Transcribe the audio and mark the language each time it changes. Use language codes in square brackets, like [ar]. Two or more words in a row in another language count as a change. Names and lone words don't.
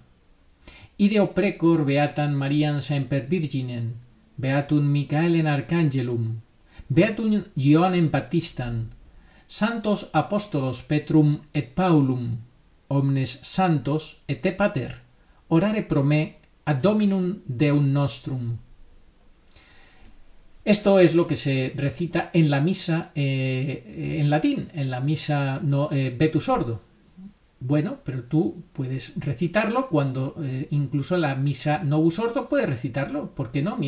[la] Ideo precor beatam Mariam semper virginem, beatum Michaelem archangelum, beatum Ioannem Baptistam, santos apostolos Petrum et Paulum, omnes santos et te pater, orare pro me ad Dominum Deum nostrum. [es] Esto es lo que se recita en la misa en latín, en la misa [la] Vetus Ordo. [es] Bueno, pero tú puedes recitarlo cuando incluso en la misa [la] Novus Ordo [es] puedes recitarlo. ¿Por qué no?